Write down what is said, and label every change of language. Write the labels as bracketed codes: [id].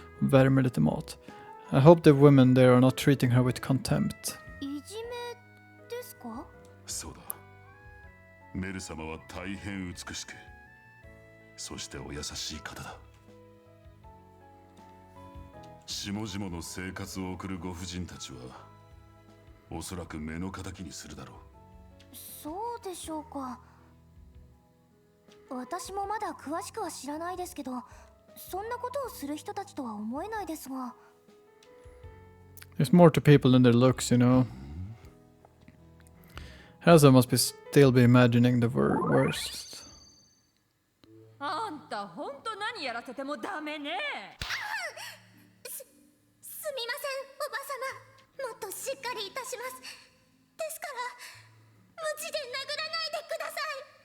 [sv] Värmer lite mat. [en] I hope the women there are not treating her with contempt. [ja] いじめですか？そうだ。メル様は大変美しく、そしてお優しい方だ。下々の生活を送るご婦人たちはおそらく目の敵にするだろう。そうでしょうか。私もまだ詳しくは知らないですけど、そんなことをする人たちとは思えないですが。 [en] There's more to people than their looks, you know. Haraldsson must still be imagining the worst. [ja] あんたほんと何やらせてもダメね。すみません、おばさま。もっとしっかりいたします。ですから、無知で殴らないでください。